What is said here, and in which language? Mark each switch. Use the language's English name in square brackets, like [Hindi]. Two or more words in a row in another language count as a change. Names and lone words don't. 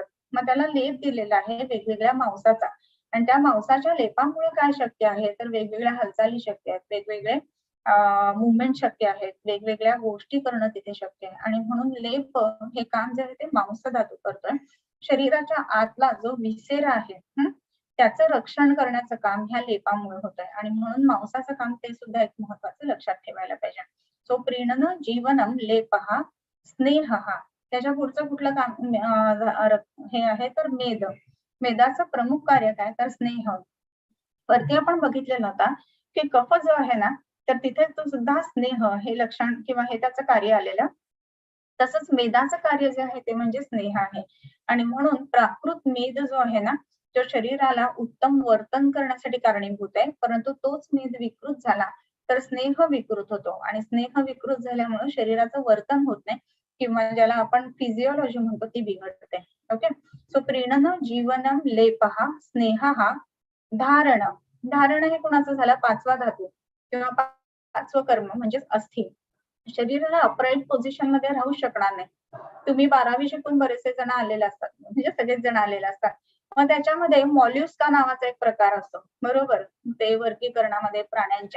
[Marathi] मग त्याला लेप दिलेला आहे वेगवेगळ्या मांसाचा आणि त्या मांसाच्या लेपामुळे काय शक्य आहे तर वेगवेगळ्या हालचाली शक्य आहेत वेगवेगळे मुवमेंट शक्य आहेत वेगवेगळ्या गोष्टी करणं तिथे शक्य आहे. आणि म्हणून लेप हे काम जे आहे ते मांस धातू करतोय. शरीराच्या आतला जो विसेरा आहे त्याचं रक्षण करण्याचं काम ह्या लेपामुळे होत आहे. आणि म्हणून मांसाचं काम ते सुद्धा एक महत्वाचं लक्षात ठेवायला पाहिजे. [Sanskrit] सो प्रीणन जीवनम लेपहा स्नेह. [Marathi] त्याच्या पुढचं कुठलं काम हे आहे तर मेद. मेदाचं प्रमुख कार्य काय तर स्नेह. वरती आपण बघितलेलं होता की कफ जो आहे ना तर तिथे तो सुद्धा स्नेह हे लक्षण किंवा हे त्याचं कार्य आलेलं. तसंच मेदाचं कार्य जे आहे ते म्हणजे स्नेह आहे. आणि म्हणून प्राकृत मेद जो आहे ना तो शरीराला उत्तम वर्तन करण्यासाठी कारणीभूत आहे. परंतु तोच मेद विकृत झाला तर स्नेह विकृत होतो आणि स्नेह विकृत झाल्यामुळे शरीराचं वर्तन होत नाही किंवा ज्याला आपण फिजिओलॉजी म्हणतो ती बिघडते. [Sanskrit] ओके, सो प्रीणन जीवनम लेपहा स्नेहहा धारण. [Marathi] धारण हे कुणाचं झालं? पाचवा धातू किंवा पाचवं कर्म म्हणजेच अस्थि. शरीराला [English] upright position [Marathi] मध्ये राहू शकणार नाही. तुम्ही 12वी शिकून बरेचसे जण आलेले असतात, म्हणजे सगळेच जण आलेले असतात. मग त्याच्यामध्ये मॉल्युस्का नावाचा एक प्रकार असतो, बरोबर, ते वर्गीकरणामध्ये प्राण्यांच्या.